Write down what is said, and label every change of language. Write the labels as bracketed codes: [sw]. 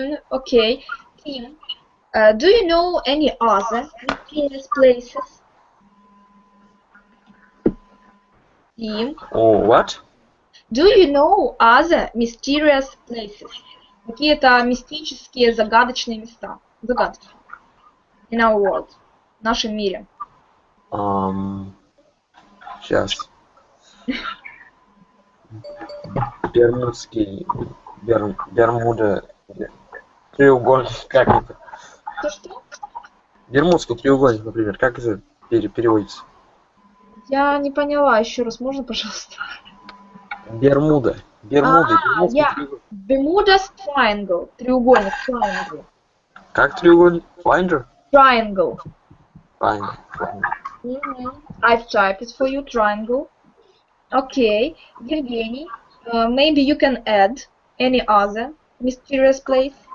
[en] Okay. Tim, do you know any other mysterious places? Tim, What? do you know other mysterious places? [ru] Какие-то мистические, загадочные места. Загадочные. [en] In our world. [ru] В нашем мире. Сейчас. Бермудский, Бермуда, треугольник, как это? Что? Бермудский треугольник, например, как это переводится? Я не поняла, еще раз, можно, пожалуйста? Бермуда. Бермудский треугольник. [en] Bermuda's triangle. [ru] Треугольник, triangle. Как треугольник? Finder? [en] Triangle. Finder. I've typed it for you, triangle. Okay, Evgeny, maybe you can add any other mysterious place?